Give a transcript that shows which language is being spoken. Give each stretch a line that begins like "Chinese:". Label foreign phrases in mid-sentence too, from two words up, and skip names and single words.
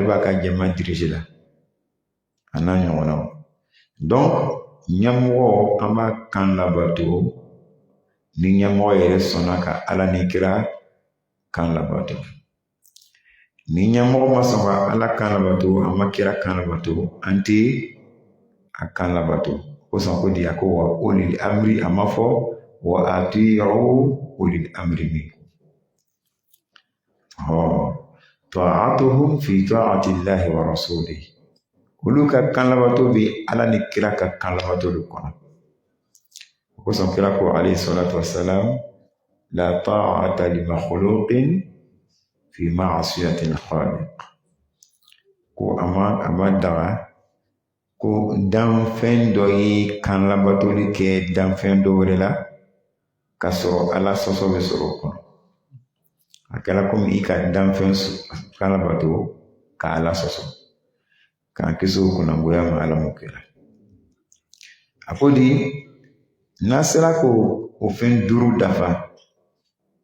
Bambara: b'a ka jama dirige la a n'a ɲɔgɔnnaw donc ɲɛmɔgɔ an b'a kan labato ni ɲɛmɔgɔ yɛrɛ sɔnna ka ala ni kira kan labato ni ɲɛmɔgɔ ma sɔn ka ala kan labato a ma kira kan labato an tɛ a kan labato ko sɔn ko di a ko
Arabic: وأولي الأمر
Bambara: a ma fɔ
Arabic: وأطيعوا أولي الأمر منكم طاعتهم في طاعة الله ورسوله
Bambara: olu ka kan labato bɛ ala ni kira ka kan labato de kɔnɔ ko sɔn kira ko
Arabic: عليه الصلاة والسلام لا طاعة لمخلوق في معصية الخالق
Bambara: ko a ma daga ko danfɛn dɔ ye kan labatoli kɛ danfɛn dɔ wɛrɛ la ka sɔrɔ ala sɔsɔ bɛ sɔrɔ o kɔnɔ a kɛra komi i ka danfɛn kan labato ka ala sɔsɔ k'an kisi o kunnangoya ma ala m'o kɛra a ko di n'a sera ko o fɛn duuru dafa